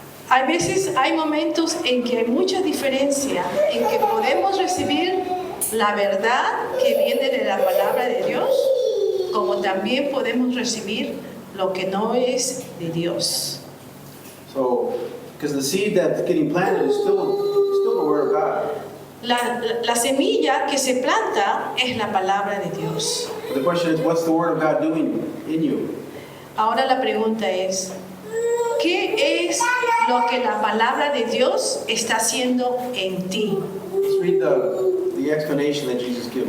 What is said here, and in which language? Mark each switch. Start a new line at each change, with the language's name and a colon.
Spanish: Hay veces, hay momentos en que hay mucha diferencia en que podemos recibir la verdad que viene de la palabra de Dios, como también podemos recibir lo que no es de Dios.
English: So, because the seed that's getting planted is still the word of God.
Spanish: La semilla que se planta es la palabra de Dios.
English: But the question is, what's the Word of God doing in you?
Spanish: Ahora la pregunta es, ¿qué es lo que la palabra de Dios está haciendo en ti?
English: Let's read the explanation that Jesus gives.